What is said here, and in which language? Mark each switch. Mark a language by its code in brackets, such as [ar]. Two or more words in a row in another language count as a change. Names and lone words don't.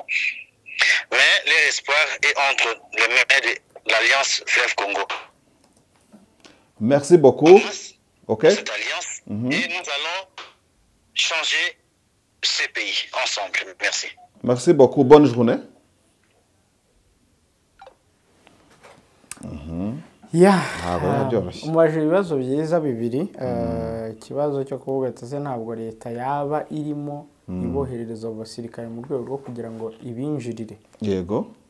[fr] Mais l'espoir est entre les mains de l'Alliance Fleuve Congo. Merci beaucoup. Okay. Cette alliance, et nous allons changer ces pays ensemble. Merci. Merci beaucoup, bonne journée. [rw] Umubajije ibibazo byiza bibiri. Ikibazo cyo kuvuga ati se ntabwo leta yaba irimo iboherereza abasirikare mu rwego rwo kugira ngo ibinjirire. Yego.